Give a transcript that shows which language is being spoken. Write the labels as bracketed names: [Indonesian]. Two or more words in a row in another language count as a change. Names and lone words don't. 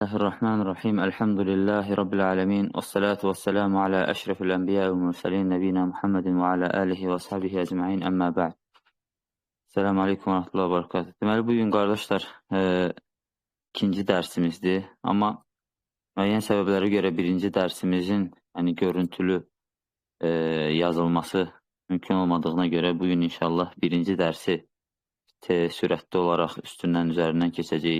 [Arabic] بسم الله الرحمن الرحيم. الحمد لله رب العالمين. والصلاة والسلام على أشرف الأنبياء والمرسلين نبينا محمد وعلى آله وصحبه أجمعين. أما بعد. السلام عليكم ورحمة الله وبركاته. [Azerbaijani] Deməli, bugün qardaşlar ikinci dərsimizdir. Amma müəyyən səbəblərə görə birinci dərsimizin görüntülü yazılması mümkün olmadığına görə bugün inşallah birinci dərsi sürətli olaraq üzərindən keçəcəyik.